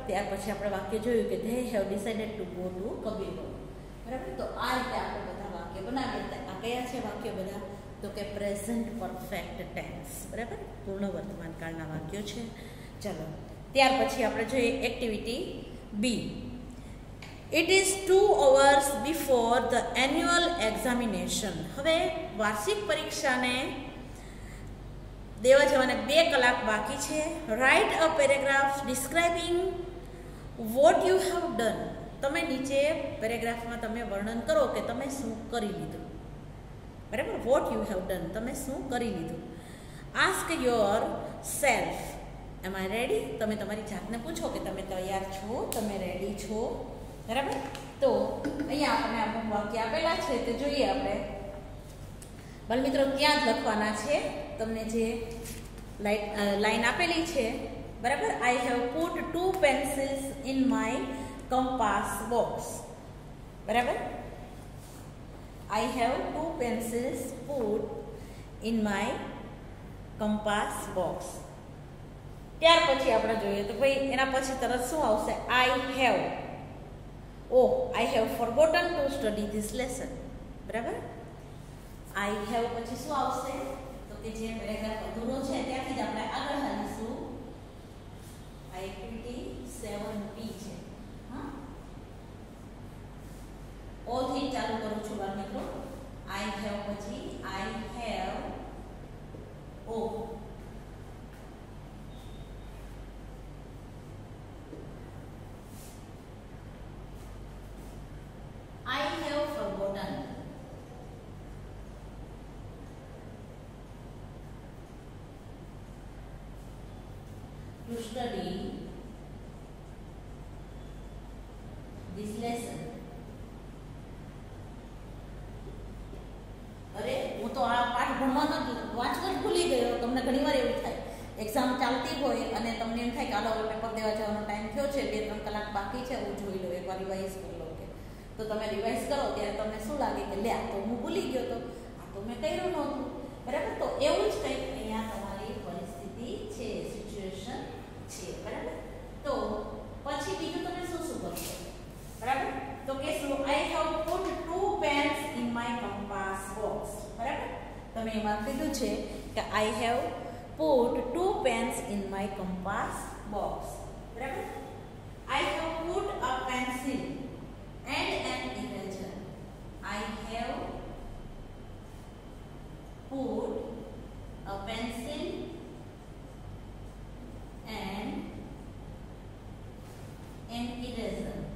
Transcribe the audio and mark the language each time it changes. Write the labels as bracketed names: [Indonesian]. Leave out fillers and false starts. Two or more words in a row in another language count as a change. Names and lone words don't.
[Gujarati] ત્યાર પછી આપણે વાક્ય જોયું કે [English] They have decided to go to Kabirvad, [Gujarati] બરાબર. તો આ રીતે આપણે બધા વાક્ય બનાવીએ. આ કયા છે વાક્ય બધા? તો કે [English] present perfect tense, [Gujarati] બરાબર, પૂર્ણ વર્તમાન કાળના વાક્યો છે. ચલો, ત્યાર પછી આપણે જોઈએ એક્ટિવિટી બી. [English] It is 2 hours before the annual examination. [Gujarati] હવે વાર્ષિક પરીક્ષાને દેવા જવાને 2 કલાક બાકી છે. [English] Write a paragraph describing what you have done. [Gujarati] તમે નીચે પેરેગ્રાફમાં તમે વર્ણન કરો કે તમે શું કરી લીધું, બરાબર. [English] what you have done, [Gujarati] તમે શું કરી લીધું. [English] Ask yourself, am I ready? [Gujarati] તમે તમારી જાતને પૂછો કે તમે તૈયાર છો, તમે રેડી છો, બરાબર. તો અહીંયા આપણે અમુક વાક્ય આપેલા છે તે જોઈએ આપણે. બાળમિત્રો, ત્યાં જ લખવાના છે. તમને જે લાઈન આપેલી છે, બરાબર. [English] I have put 2 pencils in my compass box, [Gujarati] બરાબર. [English] I have 2 pencils put in my compass box. [Gujarati] ત્યાર પછી આપણે જોઈએ તો ભાઈ એના પછી તરત શું આવશે? [English] I have, oh, I have forgotten to study this lesson, બરાબર. I have [Gujarati] પછી શું આવશે? તો કે જે પેરેગ્રાફ અધૂરો છે ત્યાંથી જ આપણે આગળ હાલીશું. આ એક્ટિવિટી 7B છે. હા, ઓ થી ચાલુ કરું છું બાળમિત્રો. [English] I have પછી I have, oh, I have forgotten to study this lesson. [Gujarati] અરે, હું તો આ પાઠ ભણવાનો વાંચવા જ ભૂલી ગયો. તમને ઘણીવાર એવું થાય, એક્ઝામ ચાલતી હોય અને તમને એમ થાય કે આલો પેપર દેવા જવાનો ટાઈમ થયો છે, 2-3 કલાક બાકી છે, હું જોઈ લઉં, એકવાર રિવાઇઝ કરી લઉં. તો તમે રિવાઇઝ કરો ત્યારે તમને શું લાગે કે લે, તો હું ભૂલી ગયો. તો તો મેં કર્યું નહોતું, બરાબર. તો એવું જ કંઈક અહીંયા તમારી પરિસ્થિતિ છે, સિચ્યુએશન છે, બરાબર. તો પછી બીજું તમે શું શું કરશો, બરાબર. તો કે [English] So I have put 2 pens in my compass box, [Gujarati] બરાબર. તમે એમાં કીધું છે કે [English] I have put 2 pens in my compass box, બરાબર. I have put a pencil and an eraser. I have put a pencil and an eraser.